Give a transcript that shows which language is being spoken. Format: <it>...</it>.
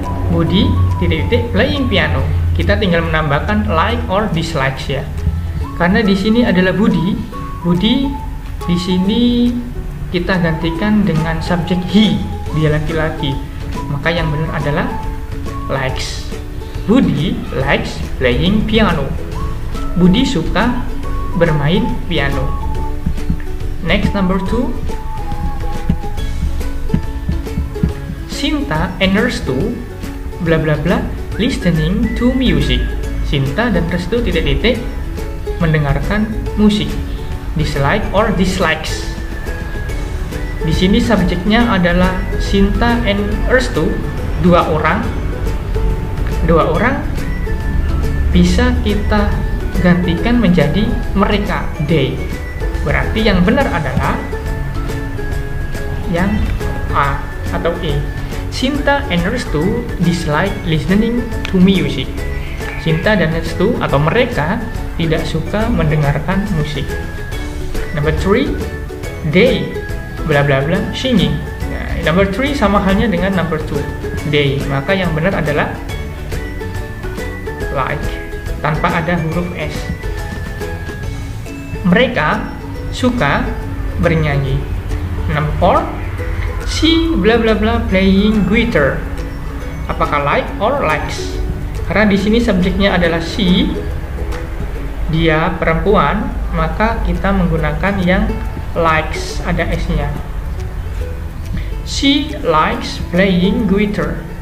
<en>Budi playing piano.</en> <id>Kita tinggal menambahkan like or dislikes ya. Karena di sini adalah Budi di sini kita gantikan dengan subjek he, dia laki-laki. Maka yang benar adalah likes.</id> <en>Budi likes playing piano.</en> <id>Budi suka bermain piano.</id> <en>Next, number 2. Sinta and Restu bla bla bla listening to music.</en> <id>Sinta dan Restu mendengarkan musik.</id> <en>Dislike or dislikes.</en> <id>Di sini subjeknya adalah Sinta and Restu, dua orang bisa kita gantikan menjadi mereka, they. Berarti yang benar adalah yang A atau E.</id> <en>Sinta and Restu dislike listening to music.</en> <id>Sinta dan Restu atau mereka tidak suka mendengarkan musik.</id> <en>Number 3, they bla bla bla singing.</en> <id>Nah, number 3 sama halnya dengan number 2, they. Maka yang benar adalah like tanpa ada huruf S. Mereka suka bernyanyi. Number 4, she bla bla bla playing guitar. Apakah like or likes? Karena di sini subjeknya adalah she, dia perempuan, maka kita menggunakan yang likes, ada S-nya.</id> <en>She likes playing guitar.</en>